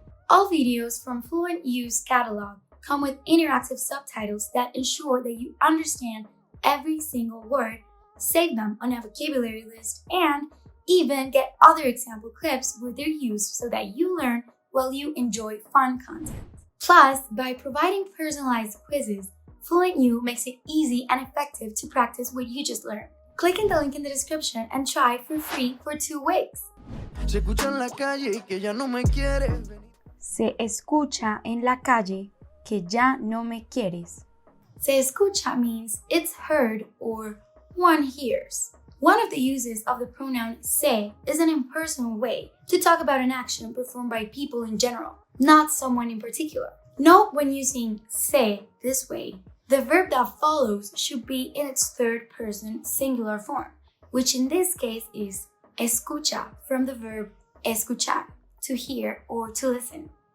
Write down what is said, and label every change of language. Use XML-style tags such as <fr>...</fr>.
<en>All videos from FluentU's catalog come with interactive subtitles that ensure that you understand every single word, save them on a vocabulary list, and even get other example clips where they're used so that you learn while you enjoy fun content. Plus, by providing personalized quizzes, FluentU makes it easy and effective to practice what you just learned. Click in the link in the description and try it for free for 2 weeks.</en> <es>Se escucha en la calle que ya no me quieres. Se escucha en la calle que ya no me quieres. Se escucha</es> <en>means it's heard or one hears. One of the uses of the pronoun se is an impersonal way to talk about an action performed by people in general, not someone in particular. Note when using se this way, the verb that follows should be in its third person singular form, which in this case is escucha from the verb escuchar, to hear or to listen.</en>